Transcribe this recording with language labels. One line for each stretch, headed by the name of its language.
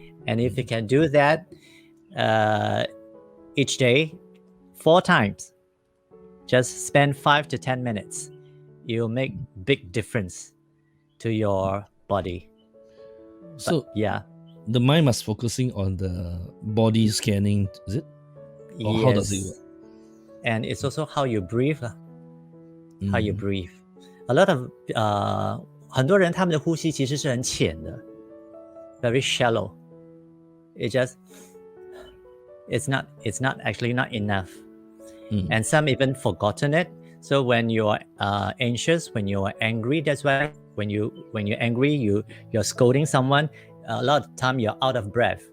English: And if you can do that each day 4 times, just spend 5 to 10 minutes, you'll make big difference to your body. So yeah, the mind must focusing on the body scanning, is it? Or how does it work? And it's also how you breathe. How you Mm. breathe. A lot of
Chinese: 很多人他们的呼吸其实是很浅的
English: very shallow. It's not actually not enough. And some even forgotten it. So when you're anxious, when you're angry, that's why when you're angry, you're scolding someone, a lot of time you're out of breath.